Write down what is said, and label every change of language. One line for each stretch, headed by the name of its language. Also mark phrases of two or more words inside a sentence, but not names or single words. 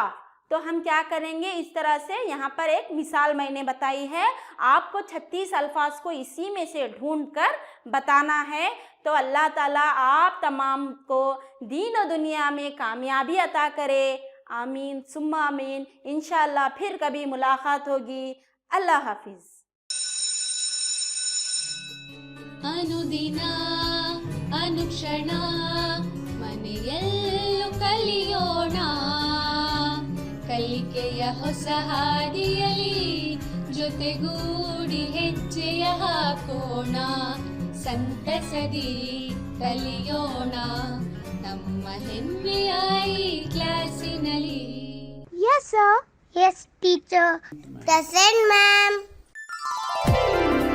Hindi: तो हम क्या करेंगे, इस तरह से यहाँ पर एक मिसाल मैंने बताई है, आपको 36 अल्फाज को इसी में से ढूंढकर बताना है। तो
Arabic: الله تعالى
Hindi: आप तमाम को दीन और दुनिया में कामयाबी अता करे।
Arabic: آمين ثم آمين.
Hindi: इंशाअल्लाह फिर कभी मुलाकात होगी। अल्लाह हाफिज।
Kannada: ಅನುದಿನ ಅನುಕ್ಷಣ ಮನೆಯಲ್ಲೂ ಕಲಿಯೋಣ, ಕಲಿಕೆಯ ಹೊಸ ಹಾದಿಯಲಿ ಜೊತೆಗೂಡಿ ಹೆಜ್ಜೆಯ ಹಾಕೋಣ, ಸಂತಸದಿ ಕಲಿಯೋಣ ನಮ್ಮ ಹೆಮ್ಮೆಯ ಈ ಕ್ಲಾಸಿನಲ್ಲಿ.
English: Yes, sir. Yes, teacher. Present, ma'am.